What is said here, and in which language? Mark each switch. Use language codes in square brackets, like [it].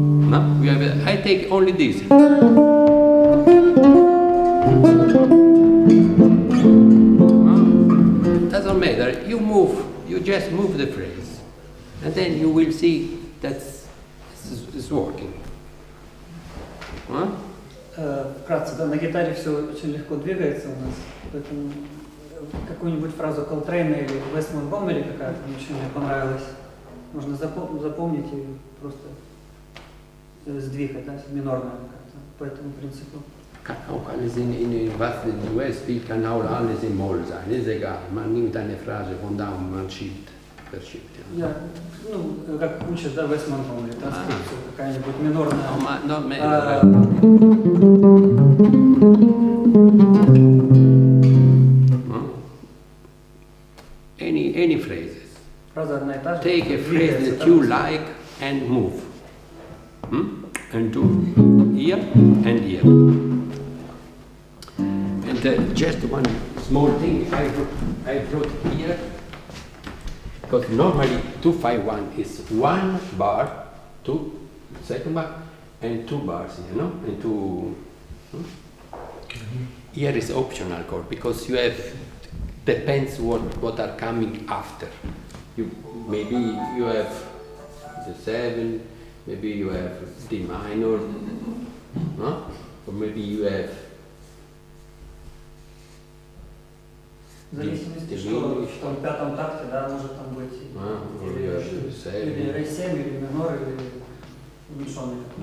[en] No? I take only this. Doesn't matter. You just move the phrase, and then you will see that it's working. Huh? [ru] Вкратце, да, на гитаре все очень легко двигается у нас, поэтому какую-нибудь фразу Колтрейна или Вест Монтгомери какая-то мне очень понравилась, можно запомнить и просто сдвигать, да, минорная какая-то, по этому принципу. [de] Kann auch alles was du spielt, kann auch alles in Moll sein, ist egal. Man nimmt eine Phrase von da und man verschiebt. [ru] Ja, ну, как учат, да, Вест Монтгомери, транскрипцию, какая-нибудь минорная. [en] Not any phrases. [ru] Фраза одна и та же. [en] Take a phrase that you like and move. And do here and here. And just one small thing I brought here, because normally 251 is 1 bar, 2 second bar, and 2 bars, you know, and 2. Here is optional chord because you have depends what are coming after. Maybe you have the 7, maybe you have D minor, or maybe you have. [ru] В зависимости, что в том пятом такте, да, может там быть или Ре7, или минор, или уменьшенный.